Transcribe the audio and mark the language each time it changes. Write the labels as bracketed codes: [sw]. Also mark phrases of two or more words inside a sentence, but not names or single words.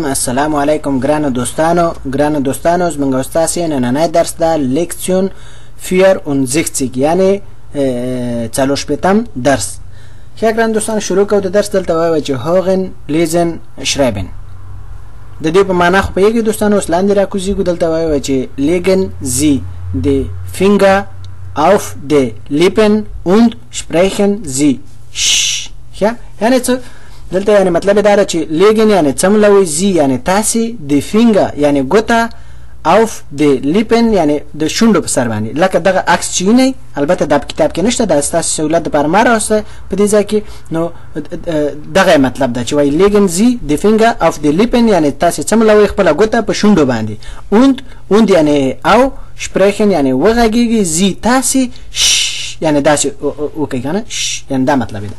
[ps] السلام علیکم ګرانو دوستانو زموږ استاد نننی درس دا لیکسیون 64 یعنی 40 درس. ښه ګرانو دوستانو شروع کوو د درس. دلته وایو چې [de] hören lesen schreiben. [ps] د دې په معنا خو پیږي دوستانو. اوس لاندې راکوزیږو. دلته وایو چې [de] legen Sie die Finger auf die Lippen und sprechen Sie [ps] ښه یعنی څه دلته یعنی مطلب دا چې لیګن یعنی څملوي زی یعنی تاسي د فینګر یعنی ګوتا اوف د لیپن یعنی د شونډو په سر باندې لکه دغه عکس چې نه البته د کتاب کې نشته د تاسو سہولت لپاره ما راوسته په دې ځای کې نو دغه مطلب دا چې وای [de] legen Sie die Finger auf die Lippen [ps] یعنی تاسي څملوي خپل ګوتا په شونډو باندې und یعنی او sprechen یعنی وغږیږي زی تاسي یعنی داسې وکړئ کنه یعنی دا مطلب دی.